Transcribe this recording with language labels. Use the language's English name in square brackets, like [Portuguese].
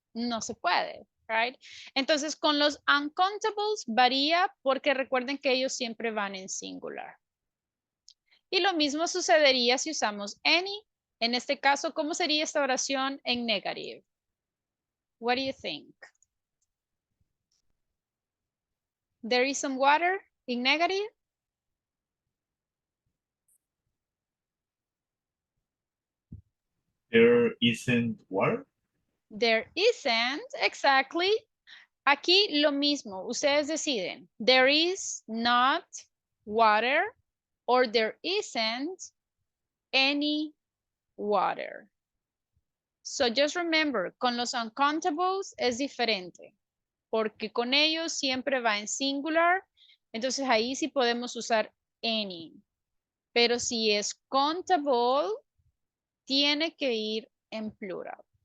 [Spanish] No se puede, right? Entonces con los uncountables varía porque recuerden que ellos siempre van en singular. Y lo mismo sucedería si usamos any. En este caso, ¿cómo sería esta oración en negative? [English] What do you think? There is some water in negative. There isn't water. There isn't, exactly. [Spanish] Aquí lo mismo, ustedes deciden. [English] There is not water or there isn't any water. So just remember, [Spanish] con los uncountables es diferente, porque con ellos siempre va en singular, entonces ahí sí podemos usar any. Pero si es countable, tiene que ir en plural.